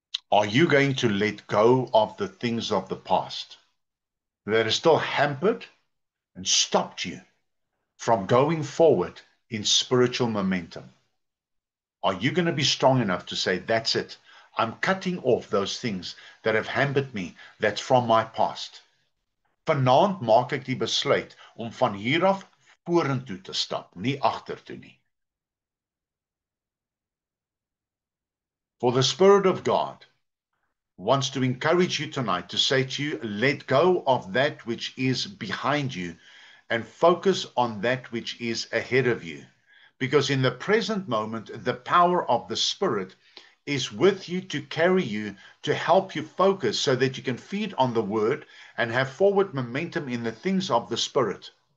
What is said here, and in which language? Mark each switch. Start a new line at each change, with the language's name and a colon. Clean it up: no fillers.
English: Are you going to let go of the things of the past that are still hampered and stopped you from going forward in spiritual momentum? Are you going to be strong enough to say, that's it, I'm cutting off those things that have hampered me, that's from my past?
Afrikaans: Vanaand maak ek die besluit om van hier af vorentoe te stap, nie agtertoe nie.
English: For the Spirit of God wants to encourage you tonight to say to you, let go of that which is behind you and focus on that which is ahead of you. Because in the present moment, the power of the Spirit is with you to carry you, to help you focus so that you can feed on the Word and have forward momentum in the things of the Spirit.